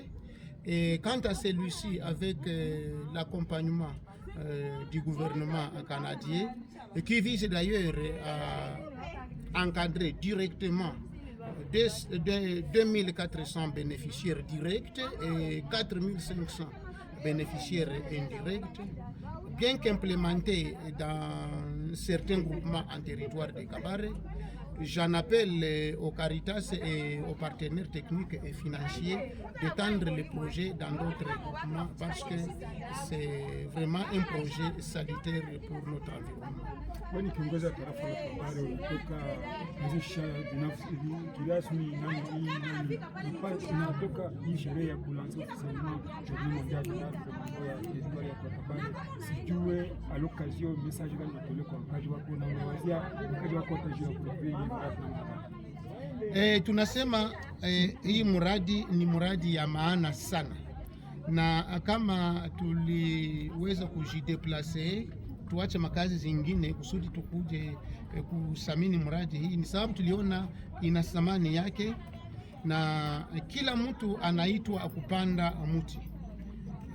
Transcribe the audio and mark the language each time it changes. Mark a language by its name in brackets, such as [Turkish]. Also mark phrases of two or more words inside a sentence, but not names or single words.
[French] Et quant à celui-ci, avec l'accompagnement du gouvernement canadien, qui vise d'ailleurs à encadrer directement 2400 bénéficiaires directs et 4500 bénéficiaires indirects, bien qu'implémentés dans certains groupements en territoire de Kabaré. J'en appelle aux Caritas et aux partenaires techniques et financiers d'étendre les projets dans d'autres groupements parce que c'est vraiment un projet salutaire pour notre environnement. [Swahili] Kwani kiongozi wa tarafa la Kabare unatoka mzisha binafsi kirasmi inatoka hii sherehe ya kulanza [French] officiellement journée mondiale de l'arbre [Swahili] mambo ya territoire ya Kabare, sijue [French] à l'occasion [Swahili] message gani unatolewa kwa wakazi wako na unawazia wakazi wako watajua kuletea tunasema hii muradi ni muradi ya maana sana, na kama tuliweza kujideplace tuache makazi zingine kusudi tukuje kusamini muradi hii, ni sababu tuliona ina thamani yake na kila mtu anaitwa kupanda mti.